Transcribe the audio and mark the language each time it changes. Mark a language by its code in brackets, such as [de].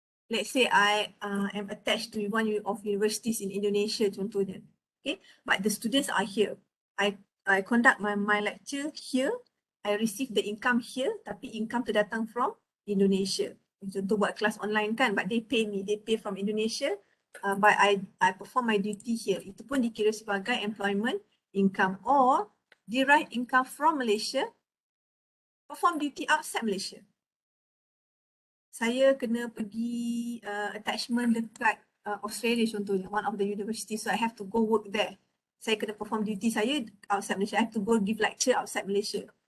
[en] Let's say I am attached to one of universities in Indonesia contohnya. Okay, but the students are here. I conduct my lecture here. I receive the income here, [ms] tapi income tu datang [en] from Indonesia. [ms] Contoh buat kelas online kan, [en] but they pay me, they pay from Indonesia, but I perform my duty here. [ms] Itu pun dikira sebagai employment income. [en] Or derive income from Malaysia, perform duty outside Malaysia. [ms] Saya kena pergi attachment dekat Australia contohnya, [en] one of the universities, so I have to go work there. [ms] Saya kena perform duty saya outside Malaysia, [en] I have to go give lecture outside Malaysia.